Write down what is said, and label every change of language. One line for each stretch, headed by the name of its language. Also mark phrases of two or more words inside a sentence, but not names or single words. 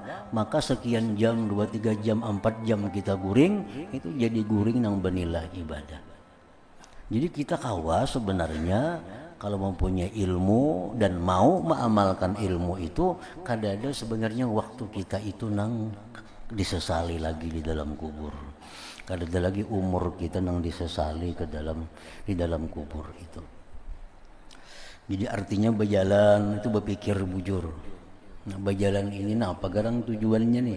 Banjar: Maka sekian jam, 2-3 jam, 4 jam kita guring, itu jadi guring yang bernilai ibadah. Jadi kita kawas sebenarnya kalau mempunyai ilmu dan mau mengamalkan ilmu itu, kadang-kadang sebenarnya waktu kita itu nang disesali lagi di dalam kubur. Kadang-kadang lagi umur kita nang disesali di dalam kubur itu. Jadi artinya berjalan itu berpikir bujur. Nah, berjalan ini apa garang tujuannya nih?